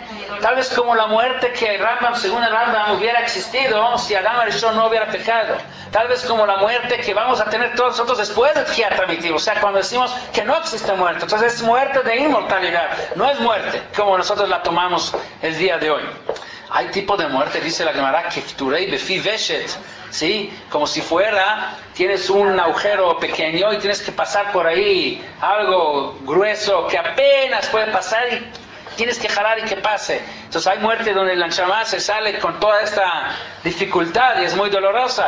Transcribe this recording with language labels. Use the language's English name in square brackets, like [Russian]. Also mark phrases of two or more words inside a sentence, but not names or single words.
[Spanish] Tal vez como la muerte que según el Rambam, hubiera existido si Adam HaRishon no hubiera pecado. Tal vez como la muerte que vamos a tener todos nosotros después de [Hebrew] תחיית המתים. [Spanish] O sea, cuando decimos que no existe muerte, entonces es muerte de inmortalidad, no es muerte como nosotros la tomamos el día de hoy. Hay tipo de muerte, dice la Gemara, [Hebrew] כפיטורי בפי ושט, [Spanish] ¿sí? Como si tienes un agujero pequeño y tienes que pasar por ahí algo grueso que apenas puede pasar y tienes que jalar y que pase. Entonces hay muerte donde la Neshama se sale con toda esta dificultad y es muy dolorosa.